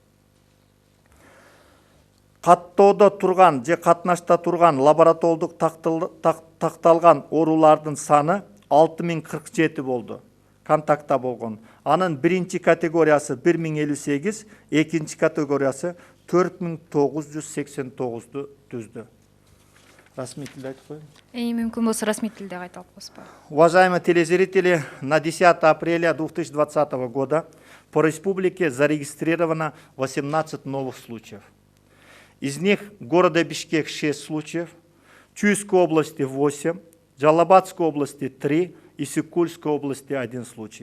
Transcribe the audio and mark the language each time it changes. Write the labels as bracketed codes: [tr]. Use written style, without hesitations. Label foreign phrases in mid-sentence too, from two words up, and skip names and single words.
[ky] Каттоодо турган же катнашта турган лаборатордук такталган оорулардын саны 6047 болду. Контактта болгон. Анын биринчи категориясы 1058, экинчи категориясы 4989-ду түздү. Расмий тилде айтып коеюн. Мүмкүн болсо расмий тилде кайталып койсо. [ru] Уважаемые телезрители, на 10 апреля 2020 года по республике зарегистрировано 18 новых случаев. Из них в городе Бишкек 6 случаев, Чуйской области 8, Жалал-Абадской области 3 и Исык-Кульской области 1 случай.